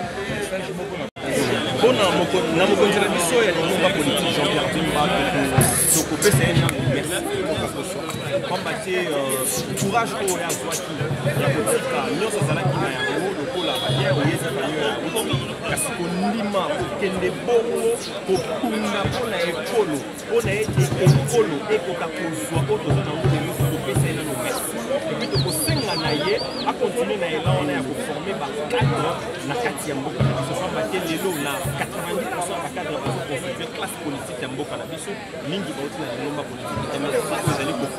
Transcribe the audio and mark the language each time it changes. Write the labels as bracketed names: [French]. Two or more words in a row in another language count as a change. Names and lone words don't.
[Lingala] na mokonzi na biso ya lingomba politique Jean-Pierre Bemba tokopesa ye ntango merci pamba te courage oyo azwaki ya kotika nyonso azalaki na yango lokola baye oyezaka yo yango kasi kondima kokende bongo kokunda mpona ekolo mpona ete ekolo ekoka kozwa oyo toza nango lelo tokopesa ye nano merci epui tokosenga na ye [French] a continuer [Lingala] na élan [French] on a former [Lingala] ba cadre na kati ya mboka na biso pamba te lelo na 90% ba cadre ba [French] constituer classe politique [Lingala] ya mboka na biso mingi ba uti na lomba politique MLC ezali ko